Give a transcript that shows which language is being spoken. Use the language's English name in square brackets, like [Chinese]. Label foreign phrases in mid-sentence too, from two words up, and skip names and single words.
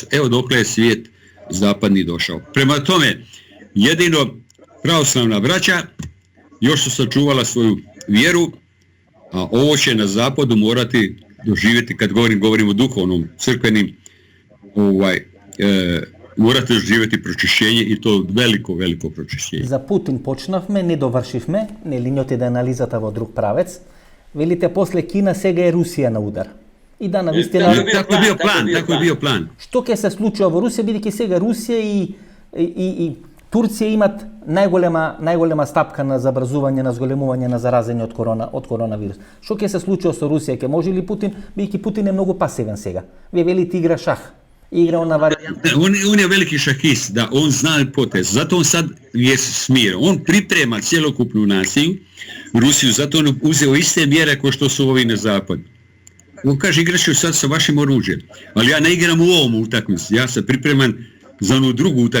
[Croatian] Evo dokle je svijet zapadni došao. Prema tome, jedino pravoslavna braća još su sačuvala svoju vjeru, a ovo će na zapadu morati doživjeti, kad govorim o duhovnom, crkvenim, morate doživjeti pročišćenje i to veliko pročišćenje. [Macedonian] За Путин почнавме, не довршивме, нели њоте да анализата во друг правец. Велите после Кина, сега е Русија на удар. И да, навистина... [Croatian] Tako je bio plan. [Macedonian] Што ќе се случува во Русија, бидејќи сега Русија и Турција имат најголема стапка на забрзување, на зголемување на заразени од коронавирус. Што ќе се случува со Русија? Ќе може ли Путин, бидејќи Путин е многу пасивен сега? Вие велите игра шах. [Croatian] Igra on na varijantu. On je veliki šahist, da, on zna potez, zato on sad je smiren. On priprema cjelokupnu naciju, Rusiju, zato on uzeo iste mjere kao što su ovi na zapadu. On kaže, igrat ću sad sa vašim oružjem, ali ja ne igram u ovom utakmicu, ja se pripremam za onu drugu utakmicu.